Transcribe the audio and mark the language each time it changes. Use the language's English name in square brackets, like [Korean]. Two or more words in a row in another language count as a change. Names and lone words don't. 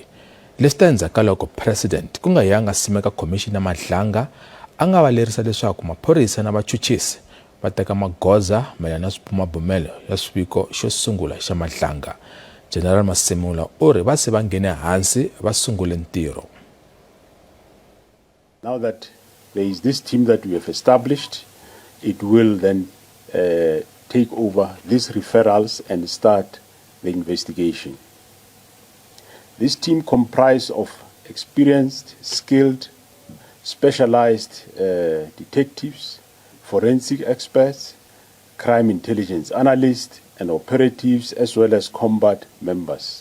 [Tsonga] Leswi ta endzhaku loko president ku nga yanga simeka commission ya Madlanga a nga valerisa leswaku maphorisa na vachuchisi va teka magoza mayelana na swibumabumelo ya swiviko xo sungula xa Madlanga. General Masimula u ri va se va nghene hansi va sungule ntirho. [English] Now that there is this team that we have established, it will then take over these referrals and start the investigation. This team comprises of experienced, skilled, specialized detectives, forensic experts, crime intelligence analysts, and operatives, as well as combat members.